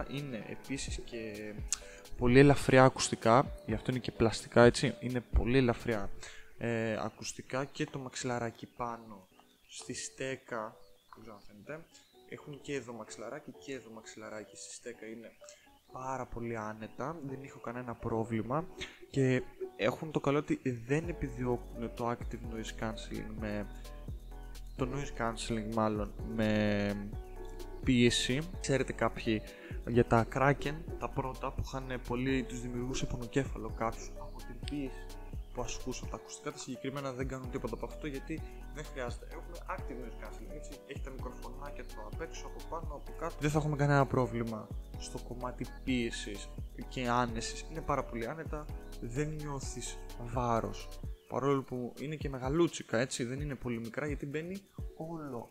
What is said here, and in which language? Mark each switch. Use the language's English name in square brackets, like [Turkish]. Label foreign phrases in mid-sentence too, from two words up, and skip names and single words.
[Greek] Είναι επίσης και πολύ ελαφριά ακουστικά, γι' αυτό είναι και πλαστικά, έτσι, είναι πολύ ελαφριά ακουστικά και το μαξιλαράκι πάνω στη στέκα, δεν ξέρω αν φαίνεται, έχουν και εδώ μαξιλαράκι και εδώ μαξιλαράκι στη στέκα, είναι πάρα πολύ άνετα, δεν έχω κανένα πρόβλημα και έχουν το καλό ότι δεν επιδιώκουν το [English] active noise cancelling [Greek] το [English] noise cancelling [Greek] μάλλον με πίεση. Ξέρετε κάποιοι για τα Kraken, τα πρώτα που είχαν πολύ, τους δημιουργούσε πονοκέφαλο κάποιους από την πίεση που ασκούσαν τα ακουστικά. Τα συγκεκριμένα δεν κάνουν τίποτα από αυτό γιατί δεν χρειάζεται. Έχουμε [English] active noise cancelling, [Greek] έτσι. Έχει τα μικροφωνάκια του απ' έξω, από πάνω, από κάτω. Δεν θα έχουμε κανένα πρόβλημα στο κομμάτι πίεσης και άνεσης. Είναι πάρα πολύ άνετα, δεν νιώθεις βάρος. Παρόλο που είναι και μεγαλούτσικα, έτσι, δεν είναι πολύ μικρά γιατί μπαίνει όλο.